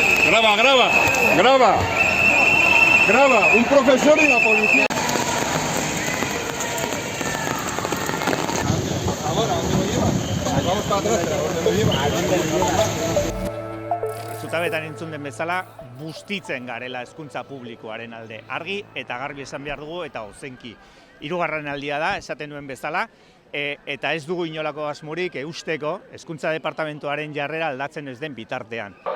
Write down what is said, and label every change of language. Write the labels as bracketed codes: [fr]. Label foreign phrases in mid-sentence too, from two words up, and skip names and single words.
[es] Graba, un profesor y la policía. Ahora, ¿dónde lo llevas? Vamos para atrás, pero ¿dónde lo llevas? [eu] Zutabetan entzun den bezala, bustitzen garela hezkuntza publikoaren alde. Argi eta garbi esan behar dugu eta ozenki. Hirugarren aldia da, esaten nuen bezala, eta ez dugu inolako asmorik eusteko hezkuntza departamentuaren jarrera aldatzen ez den bitartean.